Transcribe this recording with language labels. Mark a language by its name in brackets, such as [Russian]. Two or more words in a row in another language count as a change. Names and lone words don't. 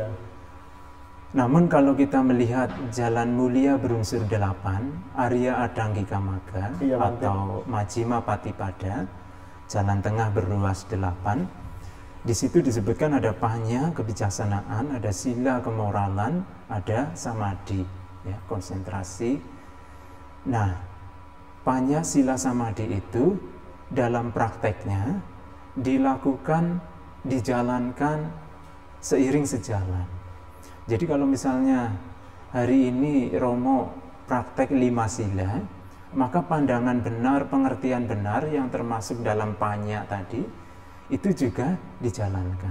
[Indonesian] Namun kalau kita melihat jalan mulia berunsur 8, Arya Adanggika Magga, Iya, Bante. atau Majjhima Patipada, jalan tengah berluas 8, di situ disebutkan ada panya, kebijaksanaan, ada sila, kemoralan, ada samadhi, ya, konsentrasi. Nah, panya, sila, samadhi itu dalam prakteknya dilakukan, dijalankan seiring sejalan. Jadi kalau misalnya hari ini Romo praktek 5 sila, maka pandangan benar, pengertian benar yang termasuk dalam panya tadi, itu juga dijalankan.